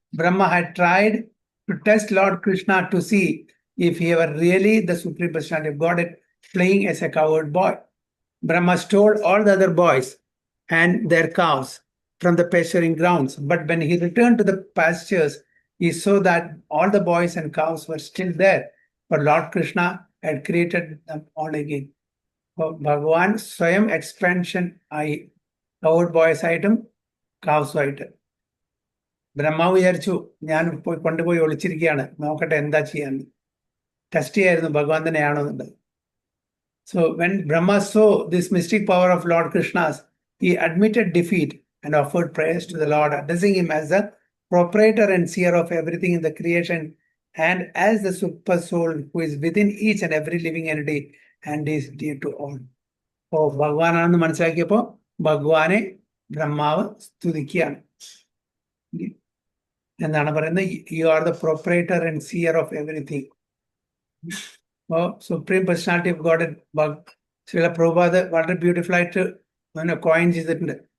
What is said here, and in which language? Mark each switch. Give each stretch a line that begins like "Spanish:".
English: Brahma had tried to test Lord Krishna to see if he were really the Supreme Personality of Godhead playing as a cowherd boy. Brahma stole all the other boys and their cows from the pasturing grounds. But when he returned to the pastures, he saw that all the boys and cows were still there. For Lord Krishna had created them all again.
Malayalam: ഭഗവാൻ സ്വയം expansion ആയി കൗഡ് boys ആയിട്ടും കാവ്സും ആയിട്ട്. ബ്രഹ്മാവ് വിചാരിച്ചു ഞാൻ പോയി കൊണ്ടുപോയി ഒളിച്ചിരിക്കുകയാണ്, നോക്കട്ടെ എന്താ ചെയ്യാന്ന്. ടെസ്റ്റ് ചെയ്യായിരുന്നു ഭഗവാൻ തന്നെയാണോ എന്നുള്ളത്.
English: So when Brahma saw this mystic power of Lord Krishna's, he admitted defeat and offered prayers to the Lord, addressing him as the proprietor and seer of everything in the creation and as the super soul who is within each and every living entity and is dear to all.
Malayalam: അപ്പോൾ ഭഗവാനാണെന്ന് മനസ്സിലാക്കിയപ്പോൾ ഭഗവാനെ ബ്രഹ്മാവ് സ്തുതിക്കുകയാണ്. എന്താണ് പറയുന്നത്?
English: You are the proprietor and seer of everything.
Malayalam: അപ്പോൾ
English: supreme personality of God
Malayalam: Srila Prabhupada വളരെ beautiful ആയിട്ട് coin ചെയ്തിട്ടുണ്ട്.